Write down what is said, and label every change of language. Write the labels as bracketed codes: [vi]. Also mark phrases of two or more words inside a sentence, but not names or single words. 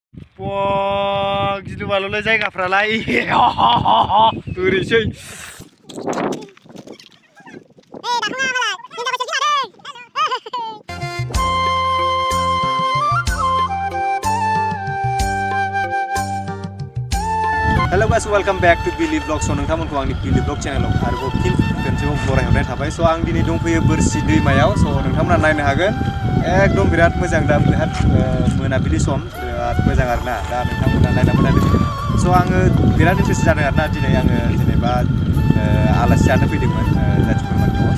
[brx] Wah, gitu balolnya जायगाफ्रालाय ओरैसै [en] Hello guys, welcome back to Billy Vlog. [brx] So नोंथांमोनखौ आंनि Billy Vlog चेनेलाव आरोबाव फिन खनसेबाव बरायहरनाय थाबाय. So आं दिनै दंफैयो बोरसि दैमायाव. So नोंथांमोना नायनो हागोन. एकदम बिराद मोजां दा बिराद मोनाबिलि सम बिराद मोजां आरोना. दा नोंथांमोना नायना मोनाबिलि. So आङो बिराद इन्ट्रेस्ट जादों आरोना दिनै आङो जेनेबा आलासि जानो फैदोंमोन जाथि खुरमानि न'आव.